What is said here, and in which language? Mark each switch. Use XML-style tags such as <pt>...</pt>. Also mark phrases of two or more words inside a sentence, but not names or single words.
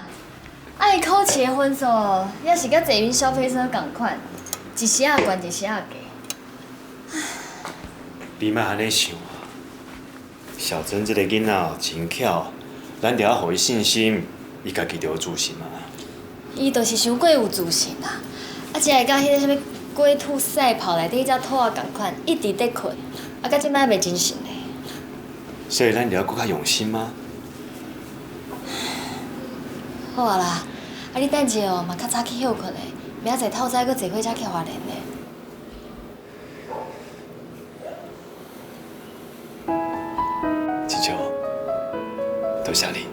<nan>伊考试的分数也是甲坐云消费车同款，一时啊悬，一时啊低。你莫安尼想啊，小珍这个囡仔真巧，咱就要互伊信心，伊家己就有自信啊。伊就是伤过有自信啦，啊，只会甲迄个啥物龟兔赛跑内底迄只兔仔同款，一直在困，啊，到即摆袂精神嘞。所以咱就要更较用心吗？好啊啦，啊你等者哦，嘛较早去休困嘞，明仔载透早搁坐火车去花莲嘞。真巧，多谢你。</nan>